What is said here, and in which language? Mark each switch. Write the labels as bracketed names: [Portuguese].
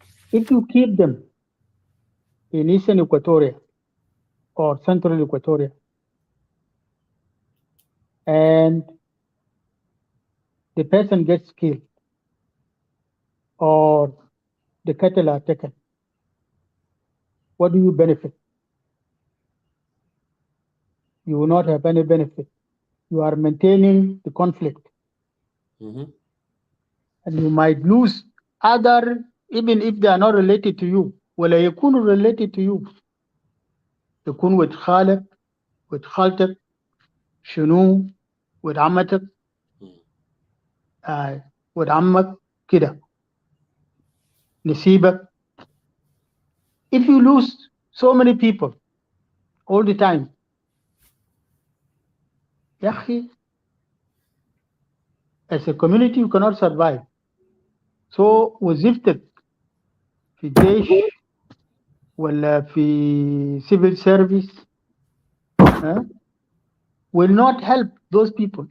[English] If you keep them in Eastern Equatoria or Central Equatoria, and the person gets killed or the cattle are taken, what do you benefit? You will not have any benefit. You are maintaining the conflict. And you might lose other, even if they are not related to you. [Arabic] ولا يكونوا [English] related to you. [Arabic] يكون ود خالك ود خالتك شنو ود عمتك ود عمك كده نسيبك. [English] If you lose so many people all the time, [Arabic] يا أخي, [English] as a community you cannot survive. So [Arabic] وظيفتك في الجيش ولا في [English] civil service will not help those people.